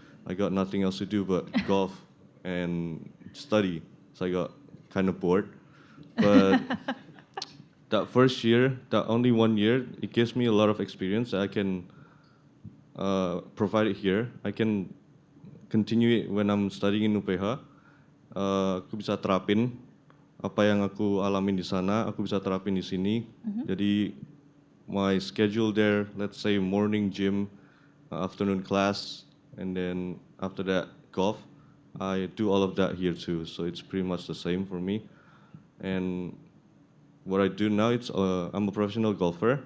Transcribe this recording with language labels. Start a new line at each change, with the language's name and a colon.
English: I got nothing else to do but golf and study, so I got kind of bored. But that first year, that only 1 year, it gives me a lot of experience that I can provide it here. I can continue it when I'm studying in UPH.
Indonesian: Aku bisa terapin apa yang aku alamin di sana, aku bisa terapin di sini.
English: Jadi my schedule there, let's say morning gym, afternoon class, and then after that golf. I do all of that here too, so it's pretty much the same for me. And what I do now, I'm a professional golfer.